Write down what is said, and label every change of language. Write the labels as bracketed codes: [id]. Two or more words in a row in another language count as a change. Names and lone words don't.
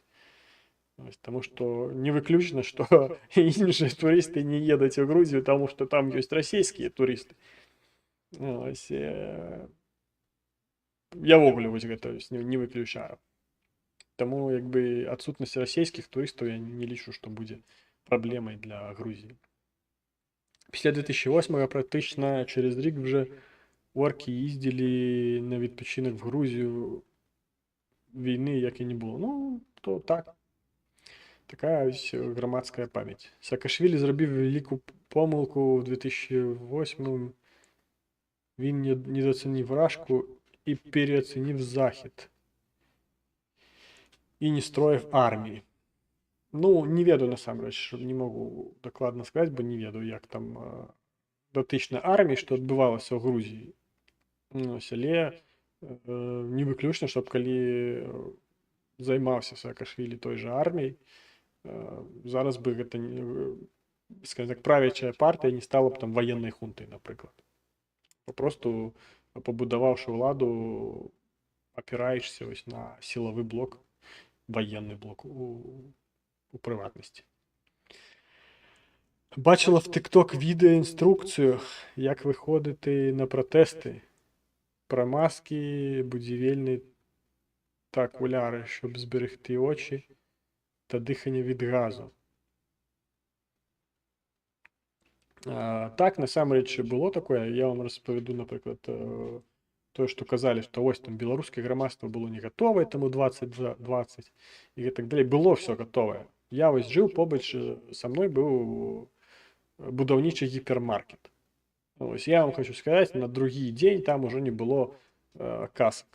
[be] Таму што не выключна, што іншыя турысты не едуць у Грузію, таму што там ёсць расійскія турысты. Я ввогуле вось гэта не выключаю. Таму як бы адсутнасць расійскіх турыстаў я не лічу, што будзе праблемай для Грузіі. [uk] Після 2008-го практично через рік вже орки їздили на відпочинок в Грузію, війни як і не було. Ну, то так. Така ось громадська пам'ять. Саакашвілі зробив велику помилку в 2008-му. Він недооцінив Рашку і переоцінив Захід. І не строїв армії. [be] Ну, не ведаю, насамрэч, не могу дакладна сказаць, бо не ведаю, як там датычна арміі, што адбывалася ў Грузіі. Але не выключна, чтоб калі займаўся Саакашвілі той жа арміяй, зараз бы гэта, скажем так, правячая партыя не стала б там ваеннай хунтай, напрыклад. Папросту пабудаваўшы ўладу, апіраешся вось на сілавы блок, [ru] военный блок [be] у прыватнасці. [uk] Бачила в TikTok відеоінструкцію, як виходити на протести. Про маски, будівельні та окуляри, щоб зберегти очі та дихання від газу. [be] Так, насамрэч, было такое. Я вам распавяду, напрыклад, тое, што казалі, што вось там беларускае грамадства было не гатовае, таму 2020 і так далей. Было все гатовае. Я вось жыў побач, са мной быў будаўнічы гіпермаркет. Ось я вам хочу сказаць, на другі дзень там ужо не было касак.